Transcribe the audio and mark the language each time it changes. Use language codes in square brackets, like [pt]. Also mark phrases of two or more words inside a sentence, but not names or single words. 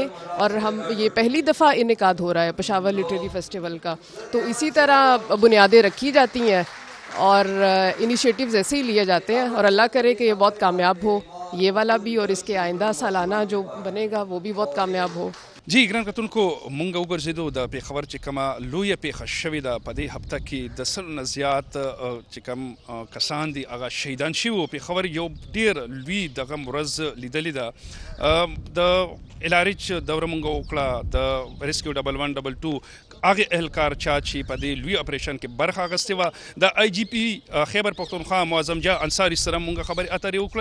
[ur] اور ہم یہ پہلی دفعہ انعقاد ہو رہا ہے پشاور لٹریری فیسٹیول کا, تو اسی طرح بنیادیں رکھی جاتی ہیں اور انیشیٹیوز ایسے ہی لیے جاتے ہیں, اور اللہ کرے کہ یہ بہت کامیاب ہو, یہ والا بھی, اور اس کے آئندہ سالانہ جو بنے گا وہ بھی بہت کامیاب ہو. [ps] جی ګران کتونکو, مونږ وګرځېدو د پیښور چې کومه لویه پیښه شوې ده په دې هفته کې د 100 نه زیات چې کوم کسان دي هغه شهیدان شوي وو. پیښور یو ډېر لوی دغه ورځ لیدلې ده. د الاریچ دوره مونږ وکړه, د ریسکیو 1112 هغه اهلکار چا چې په دې لوی اپریشن کې برخه اخیستې وه, د آی جی پی خیبر پښتونخوا معظم جان انصاري سره مونږ خبرې اترې وکړلې.